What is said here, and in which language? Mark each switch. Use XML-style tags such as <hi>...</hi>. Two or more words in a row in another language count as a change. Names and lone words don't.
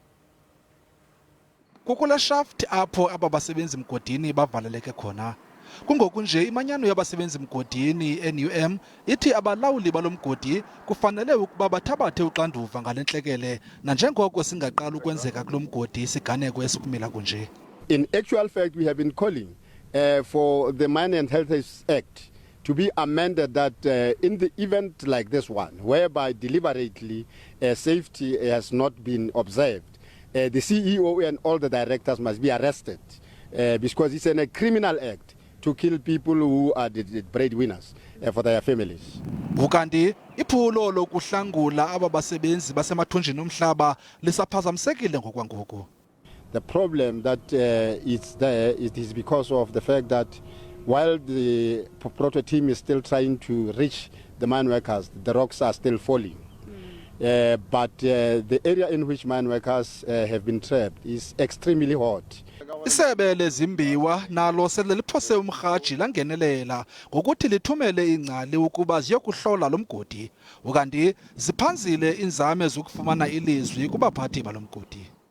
<xh>Kukula shaft apho abasebenzi mgodini bavaleleke khona. Kungoku nje imanyano yabasebenzi mgodini iNUM ithi abalawuli balomgodi kufanele ukuba bathabathe uxanduva ngalentlekele nanjengoko singaqala ukwenzeka kulomgodi siganeko esikumila kunje.</xh> <en>In actual fact, we have been calling for the Mine and Health Act to be amended that in the event like this one, whereby deliberately safety has not been observed, the CEO and all the directors must be arrested because it's a criminal act to kill people who are the breadwinners for their families.</en> <xh>Ukanti iphulo lokuhlangula abasebenzi basemathunjini omhlaba lisaphazamisekile ngokwangoku.</xh> <en>The problem that is there is because of the fact that while the proto team is still trying to reach the mine workers, the rocks are still falling. But the area in which mine workers have been trapped is extremely hot.</en> <xh>Isebe lezimbiwa nalo sele liphose umrhaji langenelela ngokuthi lithumele ingcali ukuba ziyokuhlola lomgodi. Ukanti ziphanzile inzame zokufumana ilizwi kubaphathi balomgodi.</xh>